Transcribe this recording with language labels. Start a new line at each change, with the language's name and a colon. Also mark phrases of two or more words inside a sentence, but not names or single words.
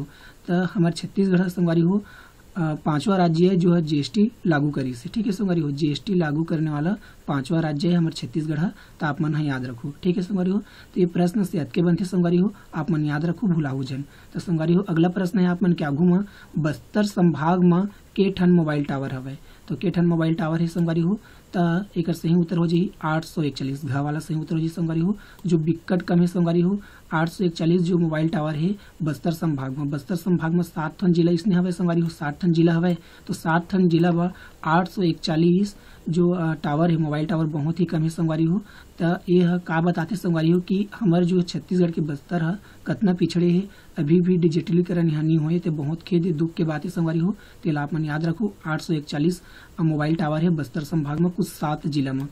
Chhattisgarhi: तो हमारे छत्तीसगढ़ संगवारी हो 5वां राज्य है जो है जीएसटी लागू करी से। ठीक है संगवारी हो, जीएसटी लागू करने वाला 5वां राज्य है हमारे छत्तीसगढ़। तो आप मन याद रखो। ठीक है संगवारी हो। तो ये प्रश्न से हटके बनते संगवारी हो, आप मन याद रखो, भूला हो जन। तो संगवारी हो अगला प्रश्न है आप मन के आघू में बस्तर संभाग में के ठन
English: mobile tower
Chhattisgarhi: हवे? तो के ठन
English: mobile tower
Chhattisgarhi: है संगवारी हो? तो एक सही उत्तर हो जी 841। घ वाला सही उत्तर हो जी संगवारी हो, जो बिकट कम है संगवारी हो 841 जो
English: mobile tower
Chhattisgarhi: है बस्तर संभाग में। बस्तर संभाग में 7 ठन जिला इसने हवे संगवारी हो, 7 ठन जिला हवे। तो 7 ठन जिला व 841 जो टावर है
English: mobile tower
Chhattisgarhi: बहुत ही कम है संगवारी हो। तो ये का बताते संगवारी हो कि हमारे जो छत्तीसगढ़ के बस्तर है कितना पिछड़े है, अभी भी डिजिटलीकरण यहाँ नहीं हुए। तो बहुत खेद दुख के बात है संगवारी हो। तो आप मन याद रखो 841
English: mobile tower
Chhattisgarhi: है बस्तर संभाग में, कुछ 7 जिला में।